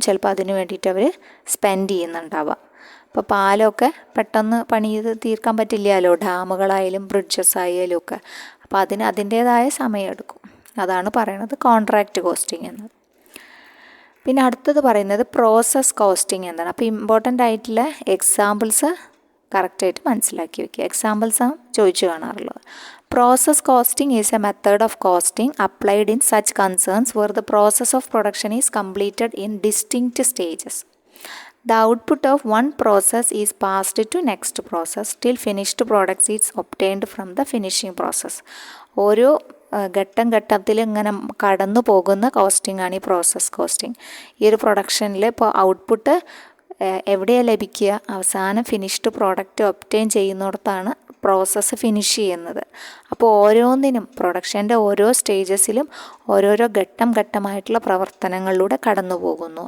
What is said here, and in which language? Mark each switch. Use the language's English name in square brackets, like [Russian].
[Malayalam] ചിലപ്പോൾ അതിന് വേണ്ടിയിട്ട് അവർ സ്പെൻഡ് ചെയ്യുന്നുണ്ടാവുക. ഇപ്പോൾ പാലമൊക്കെ പെട്ടെന്ന് പണി ചെയ്ത് തീർക്കാൻ പറ്റില്ലല്ലോ, ഡാമുകളായാലും ബ്രിഡ്ജസ് ആയാലും ഒക്കെ. അപ്പോൾ അതിൻ്റേതായ സമയമെടുക്കും. അതാണ് പറയുന്നത് കോൺട്രാക്റ്റ് കോസ്റ്റിംഗ് എന്നത്. പിന്നെ അടുത്തത് പറയുന്നത് പ്രോസസ് കോസ്റ്റിംഗ് എന്താണ്. അപ്പോൾ ഇമ്പോർട്ടൻ്റ് ആയിട്ടുള്ള എക്സാമ്പിൾസ് കറക്റ്റായിട്ട് മനസ്സിലാക്കി വയ്ക്കുക. എക്സാമ്പിൾസ് ചോദിച്ചു കാണാറുള്ളത്. [English] Process costing is a method of costing applied in such concerns where the process of production is completed in distinct stages. The output of one process is passed to next process till finished products is obtained from the finishing process. [Malayalam] ഓരോ ഘട്ടത്തിൽ ഇങ്ങനെ കടന്നു പോകുന്ന costing ആണ് ഈ process costing. ഈ ഒരു പ്രൊഡക്ഷനിൽ ഇപ്പോൾ ഔട്ട്പുട്ട് എവിടെയാണ് ലഭിക്കുക? അവസാനം finished product obtain ചെയ്യുന്നിടത്താണ് process finish ചെയ്യുന്നത്. അപ്പോൾ ഓരോന്നിനും പ്രൊഡക്ഷൻ്റെ ഓരോ സ്റ്റേജസിലും ഓരോരോ ഘട്ടമായിട്ടുള്ള പ്രവർത്തനങ്ങളിലൂടെ കടന്നു പോകുന്നു.